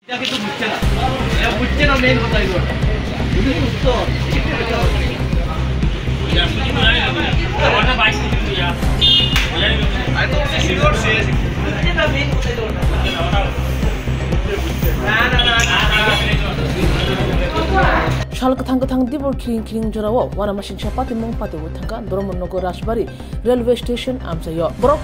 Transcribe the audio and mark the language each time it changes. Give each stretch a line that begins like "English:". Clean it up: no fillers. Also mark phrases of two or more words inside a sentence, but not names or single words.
Bangla: এটা কিন্তু বুঝছে না, এটা বুঝছে না মেইন কথা এগুলো। যদি সুস্থ
Kok Borok: Shalka thangka thang dibor kiring jorawo wana masing pati mong pati thangka Bromonnogo Rajbari railway station amsayo borok